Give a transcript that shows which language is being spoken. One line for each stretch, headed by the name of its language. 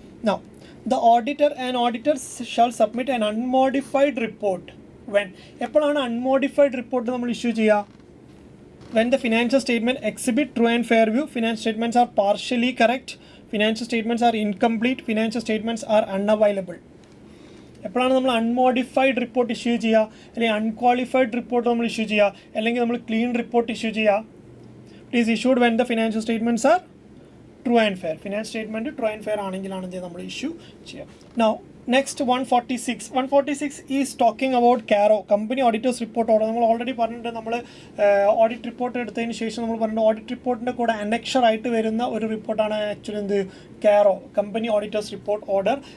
English: now the auditor and auditor shall submit an unmodified report when
Malayalam: എപ്പോഴാണ് unmodified report നമ്മൾ issue ചെയ്യുക?
English: when the financial statement exhibit true and fair view, financial statements are partially correct, financial statements are incomplete, financial statements are unavailable.
Malayalam: എപ്പോഴാണ് നമ്മൾ unmodified report issue ചെയ്യുക, അല്ലെങ്കിൽ unqualified report നമ്മൾ issue ചെയ്യുക, അല്ലെങ്കിൽ നമ്മൾ ക്ലീൻ റിപ്പോർട്ട് ഇഷ്യൂ ചെയ്യുക?
English: It is issued when the financial statements are true and fair.
Malayalam: Finance statement true and fair ആണെങ്കിലാണ് നമ്മൾ ഇഷ്യൂ ചെയ്യുക.
English: Now next 146 is talking about CARO, company auditors report order.
Malayalam: നമ്മൾ already പറഞ്ഞിട്ട് നമ്മൾ audit report എടുത്തതിന് ശേഷം നമ്മൾ പറഞ്ഞിട്ട് ഓഡിറ്റ് റിപ്പോർട്ടിൻ്റെ കൂടെ അനക്ഷർ ആയിട്ട് വരുന്ന ഒരു റിപ്പോർട്ടാണ് ആക്ച്വലി എന്ത് കാരോ, കമ്പനി ഓഡിറ്റേഴ്സ് റിപ്പോർട്ട് ഓർഡർ.